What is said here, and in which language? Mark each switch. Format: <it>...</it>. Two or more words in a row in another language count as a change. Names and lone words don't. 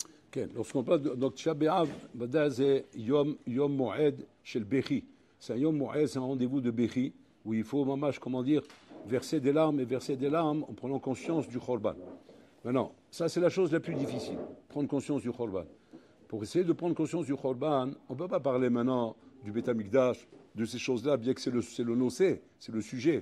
<he>כן,</he> <fr>lorsqu'on parle de תשעה באב,</fr> <he>ודאי זה יום מועד של בכי.</he> <fr>C'est un</fr> <he>יום מועד,</he> <fr>c'est un rendez-vous de בכי, où il faut, mamash, comment dire, verser des larmes et verser des larmes en prenant conscience du Khorban. Maintenant, ça c'est la chose la plus difficile, prendre conscience du Khorban. Pour essayer de prendre conscience du Khorban, on ne peut pas parler maintenant du Beth Amikdash, de ces choses-là, bien que c'est le nocé, c'est le sujet.</fr>